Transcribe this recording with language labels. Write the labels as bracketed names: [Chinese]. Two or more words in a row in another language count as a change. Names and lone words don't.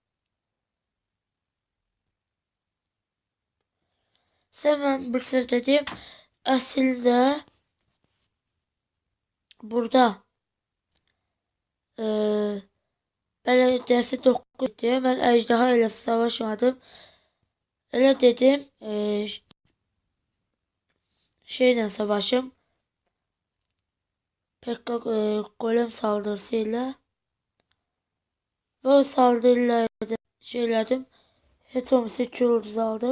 [Azerbaijani] Sizə mən bir söz dedim. Əslində burada belediyesi 9 idi. Mən ejderha ilə savaşmadım. Elə dedim. Şeyle savaşım. [Turkish] Pekka golem saldırısıyla. Bu saldırıyla şeylerdim. [Azerbaijani] Hetomisi çulduz aldım.